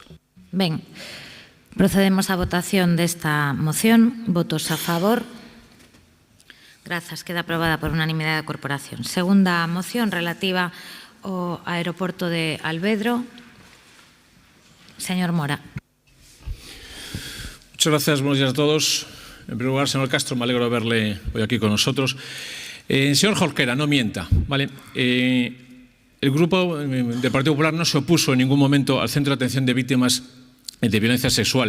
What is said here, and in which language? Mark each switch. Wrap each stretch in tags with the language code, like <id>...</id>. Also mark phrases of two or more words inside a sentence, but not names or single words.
<gl>Ben. Procedemos á votación desta moción. Votos a favor. Grazas. Queda aprobada por unanimidade da corporación. Segunda moción relativa ao aeroporto de Alvedro. Señor Mora.</gl> <es>Muchas gracias. Buenos días a todos. En primer lugar, señor Castro, me alegro de verle hoy aquí con nosotros. Señor Jorquera, no mienta, ¿vale? El grupo del Partido Popular no se opuso en ningún momento al Centro de Atención de Víctimas de Violencia Sexual.</es>